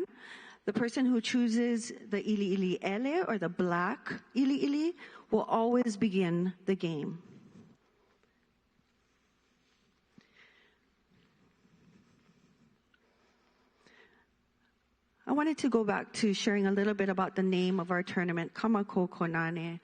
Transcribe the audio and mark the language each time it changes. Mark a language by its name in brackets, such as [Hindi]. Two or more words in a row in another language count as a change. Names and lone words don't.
[English] The person who chooses the [Hawaiian] ili ili ele, [English] or the black [Hawaiian] ili ili, [English] will always begin the game. I wanted to go back to sharing a little bit about the name of our tournament, Ka Makou Kōnane.